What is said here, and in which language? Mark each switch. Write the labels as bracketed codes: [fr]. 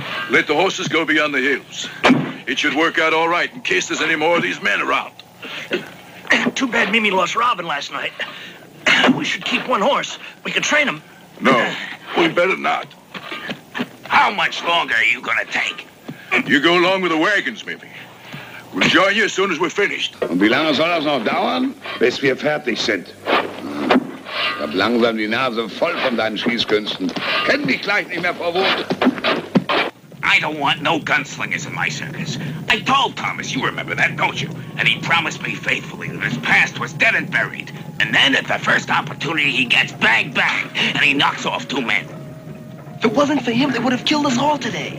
[en] Let the horses go beyond the hills. It should work out all right in case there's any more of these men around. Too bad Mimi lost Robin last night. We should keep one horse. We could train him. No, we better not. How much longer are you gonna take? You go along with the wagons, maybe. We'll join you as soon as we're finished. [de] Und wie lange soll das noch dauern? Bis wir fertig sind. Ich hab langsam die Nase voll von deinen Schießkünsten. Kenn dich gleich nicht mehr vor Wut. [en] I don't want no gunslingers in my circus. I told Thomas, you remember that, don't you? And he promised me faithfully that his past was dead and buried. And then at the first opportunity he gets bang, bang, and he knocks off 2 men. If it wasn't for him, they would have killed us all today.